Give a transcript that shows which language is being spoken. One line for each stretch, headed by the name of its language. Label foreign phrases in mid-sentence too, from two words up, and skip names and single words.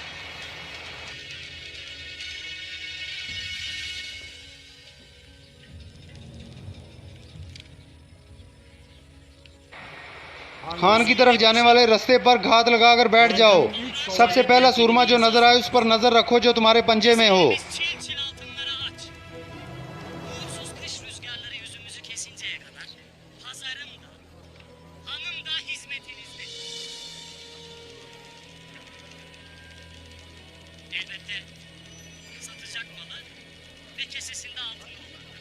Urdu: خان کی طرف جانے والے راستے پر گھات لگا کر بیٹھ جاؤ. سب سے پہلا سورما جو نظر آئے اس پر نظر رکھو جو تمہارے پنجے میں ہو.
Turkish: Çil altınları aç. Uğursuz kış rüzgarları yüzümüzü kesinceye kadar pazarım da, hanım da hizmetinizde. Elbette satacak malı ve kesesinde altın olan.